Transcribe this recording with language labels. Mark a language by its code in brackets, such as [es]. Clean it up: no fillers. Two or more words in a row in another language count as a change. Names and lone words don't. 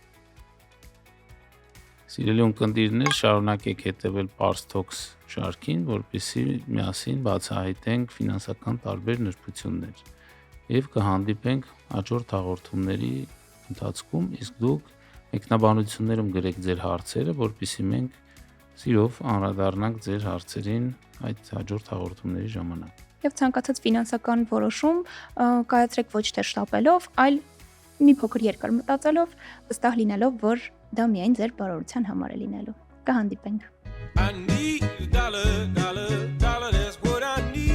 [hy] Սիրելի ունկնդիրներ, շարունակեք հետևել Pars Talks շարքին, որպեսզի միասին բացահայտենք ֆինանսական տարբեր նրբություններ եւ կհանդիպենք հաջորդ հաղորդումների ընթացքում, իսկ դուք մեկնաբանություններում գրեք ձեր հարցերը, որպեսզի մենք սիրով անդրադառնանք ձեր հարցերին այդ հաջորդ հաղորդումների ժամանակ։ Եվ ցանկացած ֆինանսական որոշում կայացրեք ոչ թե շտապելով, այլ մի փոքր երկար մտածելով, վստահ լինելով, որ դա միայն ձեր բարօրության համար է լինելու։ Կհանդիպենք։ [en] I need a dollar, dollar, dollar, that's what I need.